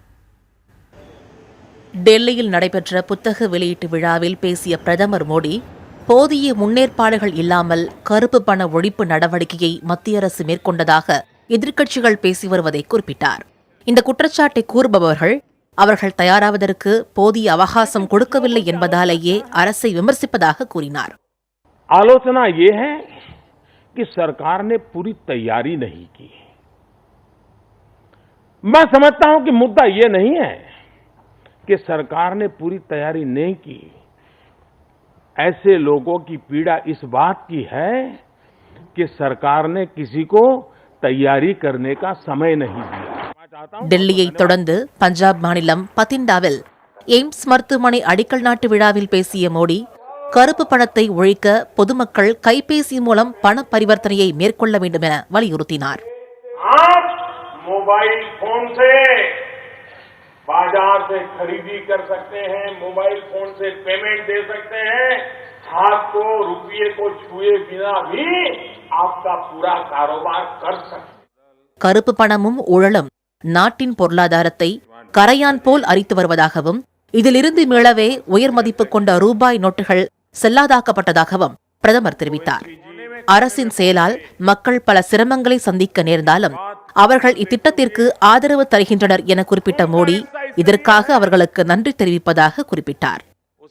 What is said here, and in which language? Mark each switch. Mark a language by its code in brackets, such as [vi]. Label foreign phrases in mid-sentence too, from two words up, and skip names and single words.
[ta] டெல்லியில் நடைபெற்ற புத்தக வெளியீட்டு விழாவில் பேசிய பிரதமர் மோடி, போதிய முன்னேற்பாடுகள் இல்லாமல் கருப்பு பண ஒழிப்பு நடவடிக்கையை மத்திய அரசு மேற்கொண்டதாக எதிர்க்கட்சிகள் பேசி வருவதை குறிப்பிட்டார். இந்த குற்றச்சாட்டை கூறுபவர்கள் அவர்கள் தயாராவதற்கு போதிய அவகாசம் கொடுக்கவில்லை என்பதாலேயே அரசை விமர்சிப்பதாக கூறினார். [hi] आलोचना ये है कि सरकार ने पूरी तैयारी नहीं की. मैं समझता हूं कि मुद्दा ये नहीं है कि सरकार ने पूरी तैयारी नहीं की. ऐसे लोगों की पीड़ा इस बात की है कि सरकार ने किसी को तैयारी करने का समय नहीं दिया. [ta] டெல்லியை தொடர்ந்து பஞ்சாப் மாநிலம் பத்திண்டாவில் எய்ம்ஸ் மருத்துவமனை அடிக்கல் நாட்டு விழாவில் பேசிய மோடி, கருப்பு பணத்தை ஒழிக்க பொதுமக்கள் கைபேசி மூலம் பண பரிவர்த்தனையை மேற்கொள்ள வேண்டும் என வலியுறுத்தினார். [hi] मोबाइल फोन से बाजार से खरीदी कर सकते हैं, मोबाइल फोन से पेमेंट दे सकते हैं, हाथ को रुपये को छुए बिना भी आपका पूरा कारोबार कर सकते. [ta] கருப்பு பணமும் ஊழலும் நாட்டின் பொருளாதாரத்தை கரையான் போல் அரித்து வருவதாகவும், இதிலிருந்து மீளவே உயர் மதிப்பு கொண்ட ரூபாய் நோட்டுகள் செல்லாதாக்கப்பட்டதாகவும் பிரதமர் தெரிவித்தார். அரசின் செயலால் மக்கள் பல சிரமங்களை சந்திக்க நேர்ந்தாலும் அவர்கள் இத்திட்டத்திற்கு ஆதரவு தருகின்றனர் என குறிப்பிட்ட மோடி, இதற்காக அவர்களுக்கு நன்றி தெரிவிப்பதாக குறிப்பிட்டார்.